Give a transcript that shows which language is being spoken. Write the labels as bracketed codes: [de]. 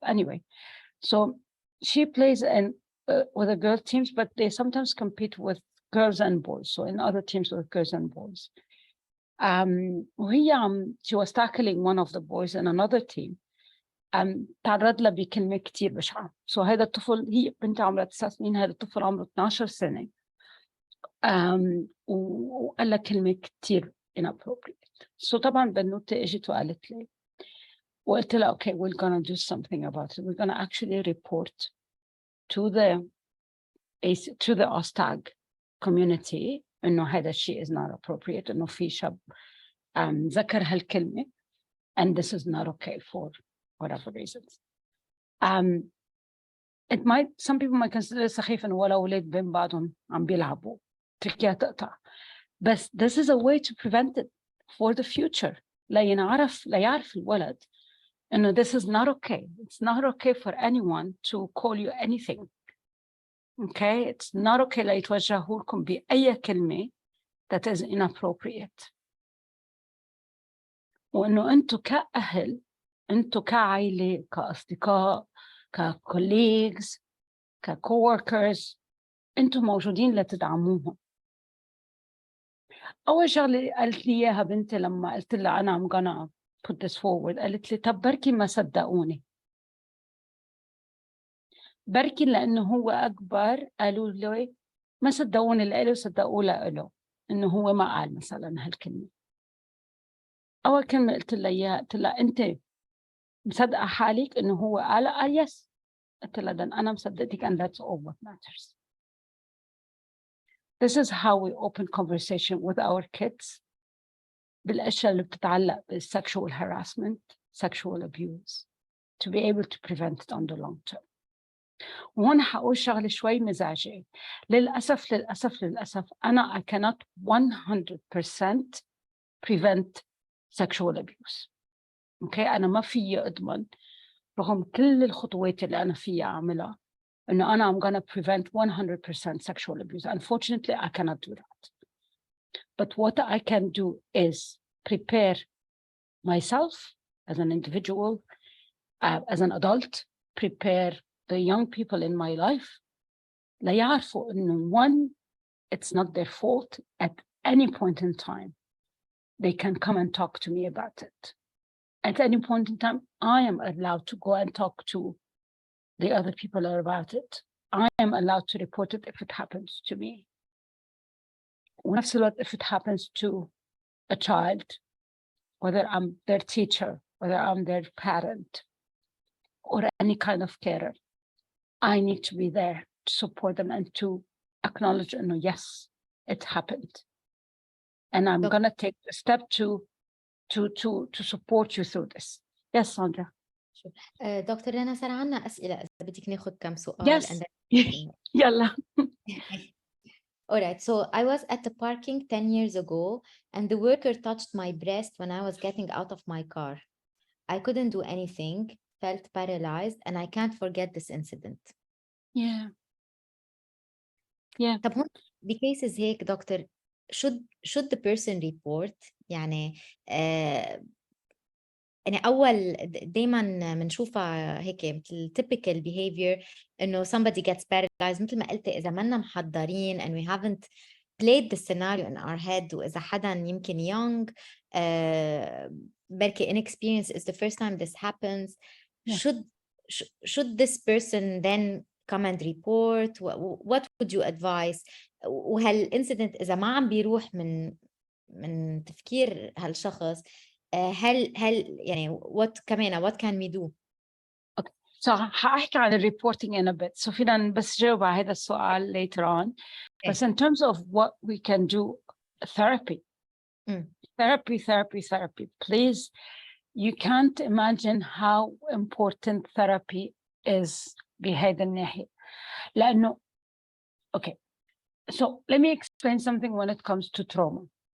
[en] Anyway, so she plays with the girl teams, but they sometimes compete with girls and boys. So in other teams with girls and boys. وهي she was tackling one of the boys in another team. [ar] تعرض لها بكلمة كتير بشعة. So هذا الطفل، هي بنت عمرها 9 سنين، هذا الطفل عمره 12 سنة. وقال لها كلمة كتير inappropriate. [en] So [ar] طبعا بنوتة اجت وقالت لي، وقلت لها [en] okay, we're gonna do something about it. We're gonna actually report to the OSTAG community [ar] إنه هذا الشيء [en] is not appropriate، [ar] إنه في شاب ذكر هالكلمة [en] and this is not okay for whatever reasons. It might, some people might consider it [ar] سخيف إنه ولا أولاد بين بعضهم عم بيلعبوا تركيا تقطع. [en] But this is a way to prevent it for the future. [ar] لا يعرف الولد إنه [en] this is not okay. It's not okay for anyone to call you anything. Okay, it's not okay [ar] لا يتوجهوا لكم بأي كلمة [en] that is inappropriate. [ar] وإنه أنتوا كأهل، أنتوا كعائلة، كأصدقاء، كcolleagues، كcoworkers، أنتوا موجودين لتدعموهم. أول شغلة قالت لي إياها بنتي لما قلت لها أنا [en] I'm gonna put this forward، [ar] قالت لي طب بركي ما صدقوني، بركي لأنه هو أكبر قالوا له ما صدقوني اللي قالوا صدقوا له إنه هو ما قال مثلا هالكلمة. أول كلمة قلت لها إياها، قلت لها أنت مصدقة حالك إنه هو قال يس. قلت لها ده أنا مصدقتك [en] and that's all what matters. This is how we open conversation with our kids [ar] بالأشياء اللي بتتعلق [en] بالsexual harassment, sexual abuse, to be able to prevent it on the long term. [ar] وهون حقول شغلة شوي مزعجة. للأسف أنا [en] I cannot 100% prevent sexual abuse. [ar] Okay, أنا ما فيي أضمن رغم كل الخطوات اللي أنا فيي أعملها إنه أنا [en] I'm gonna prevent 100% sexual abuse. Unfortunately, I cannot do that. But what I can do is prepare myself as an individual, as an adult, prepare the young people in my life. [ar] لا يعرفوا إنه [en] one, it's not their fault. At any point in time, they can come and talk to me about it. At any point in time, I am allowed to go and talk to the other people about it. I am allowed to report it if it happens to me. [ar] ونفس الوقت [en] if it happens to a child, whether I'm their teacher, whether I'm their parent, or any kind of carer, I need to be there to support them and to acknowledge, yes, it happened. And I'm going to take the step to support you through this. Yes, Sandra. [ar] دكتور رنا، صار عنا أسئلة إذا بدك ناخد كم سؤال. Yes. يلا. [en] All right. So I was at the parking 10 years ago, and the worker touched my breast when I was getting out of my car. I couldn't do anything, felt paralyzed, and I can't forget this incident. Yeah. [ar] طب هون بكيسز هيك دكتور [en] should the person report؟ [ar] يعني أول دايما بنشوفها هيك مثل [en] typical behavior [ar] إنه [en] somebody gets paralyzed، [ar] مثل ما قلت إذا منا محضرين [en] and we haven't played the scenario in our head، [ar] وإذا حدا يمكن young بركي inexperienced [en] is the first time this happens. should this person then come and report? What would you advise? [ar] وهالincident إذا ما عم بيروح من تفكير هالشخص هل يعني [en] what can we do؟ [ar] So هحكي عن الريبورتينج in a bit. So فينا بس جاوب على هذا السؤال [en] later on. But in terms of what we can do, therapy. Therapy. Please, you can't imagine how important therapy is [ar] بهذا الناحية. [en] لأنه, okay, so let me explain something when it comes to trauma.